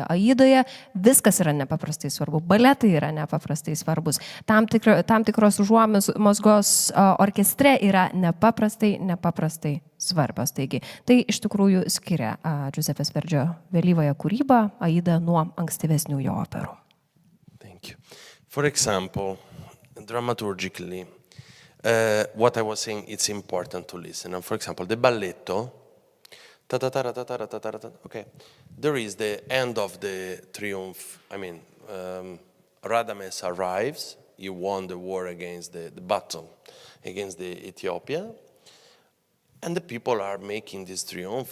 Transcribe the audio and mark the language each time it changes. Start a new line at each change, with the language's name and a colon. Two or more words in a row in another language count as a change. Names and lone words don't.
Lithuanian: AIDoje viskas yra nepaprastai svarbu, baletai yra nepaprastai svarbus, tam tikros užuomazgos orkestre yra nepaprastai svarbios. Taigi, tai iš tikrųjų skiria Giuseppės Verdžio vėlyvąją kūrybą AIDą nuo ankstyvesnių jo operų.
English: Thank you. For example, dramaturgically, what I was saying, it's important to listen. And for example, the balletto, okay, there is the end of the triumph. I mean, Radames arrives, he won the war against the battle against the Ethiopia, and the people are making this triumph.